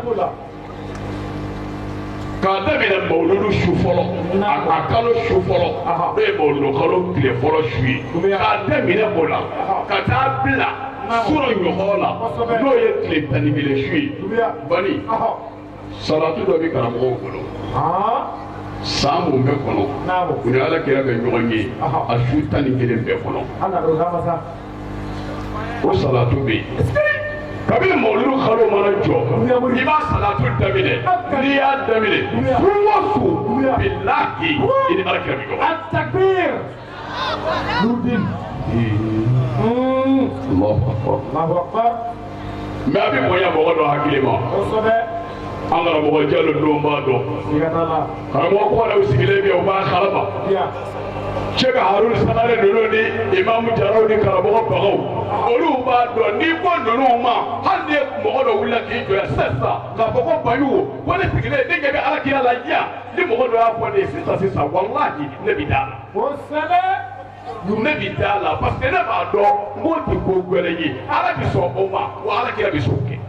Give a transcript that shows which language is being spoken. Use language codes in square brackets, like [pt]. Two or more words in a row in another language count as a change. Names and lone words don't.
[bm] k'a daminɛ mawuludu su fɔlɔ a kalo su fɔlɔ n'o ye mawuludu kalo tile fɔlɔ su ye k'a daminɛ o la ka taa bila sura ɲɔgɔn la n'o ye tile 11 su ye bani salatu dɔ bɛ karamɔgɔw bolo san mun bɛ kɔnɔ u ni alakira bɛ ɲɔgɔn ye a su 11 bɛɛ kɔnɔ o salatu bɛ yen kabini mawuludu kalo mana jɔ i b'a salatu daminɛ n'i y'a daminɛ su o su bilahi i ni alakira bɛ ɲɔgɔn [ar] التكبير نودين الله أكبر [bm] mɛ a bɛ bonya mɔgɔ dɔ hakili ma an karamɔgɔ jalo don b'a dɔn karamɔgɔ kɔrɔw sigilen bɛ u b'a kalama cɛ ka haruna sanare ninnu ni imamu jaraw ni karamɔgɔ bagaw olu b'a dɔn n'i ko ninnu ma hali ni mɔgɔ dɔ wulila k'i jɔ sisan k'a fɔ ko bayu ko ne sigilen ne ɲɛ bɛ alakira la yan ni mɔgɔ dɔ y'a fɔ ne ye sisan walahi ne bɛ d'a la ne bɛ d'a la [fr] parce que [bm] ne b'a dɔn n k'o tɛ ko gɛlɛ ye ala bɛ sɔn o ma wa alakira bɛ sɔn o kɛ.